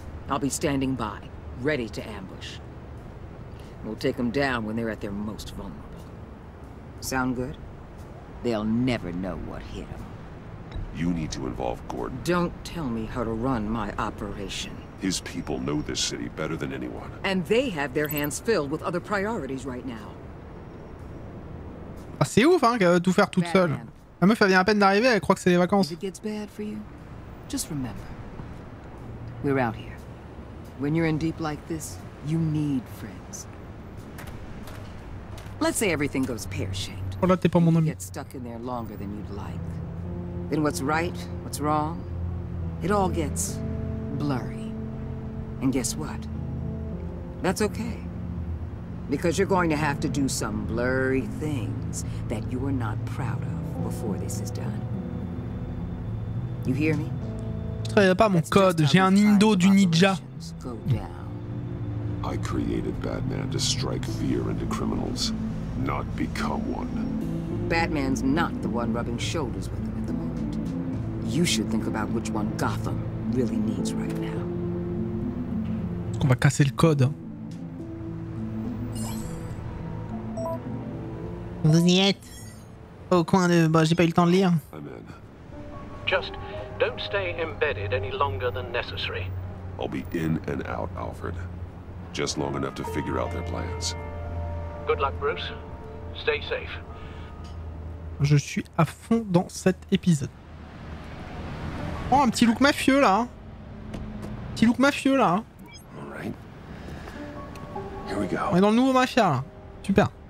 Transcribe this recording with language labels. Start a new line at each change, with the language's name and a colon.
English: I'll be standing by, ready to ambush. We'll take them down when they're at their most vulnerable. Sound good? They'll never know what hit them. You need to involve Gordon. Don't tell me how to run my operation. His people know this city better than anyone. And they have their hands filled with other priorities right now.
French: Ah, c'est ouf, hein, qu'elle veut tout faire toute seule. La meuf, elle vient à peine d'arriver, elle croit que c'est les vacances.
English: If it gets bad for you, just remember, we're out here. When you're in deep like this, you need friends. Let's say everything goes pear-shaped.
French: Oh là, t'es pas mon ami.
English: Get stuck in there longer than you'd like. Then what's right, what's wrong, it all gets blurry. And guess what? That's okay. Because you're going to have to do some blurry things that you're not proud of before this is done. You hear me?
French: Je travaille pas mon code, j'ai un Indo du ninja.
English: Go down. I created Batman to strike fear into criminals, not become one. Batman's not the one rubbing shoulders with them at the moment. You should think about which one Gotham really needs right now.
French: Est-ce qu'on va casser le code? Vous y êtes? Au coin de... Bah, j'ai pas eu le temps de lire.
English: Just don't stay embedded any longer than necessary. I'll be in and out, Alfred. Just long enough to figure out their plans. Good luck, Bruce. Stay safe.
French: Je suis à fond dans cet épisode. Oh, un petit look mafieux là. Petit look mafieux là.
English: Alright. Here we go.
French: On est dans le nouveau Mafia là. Super.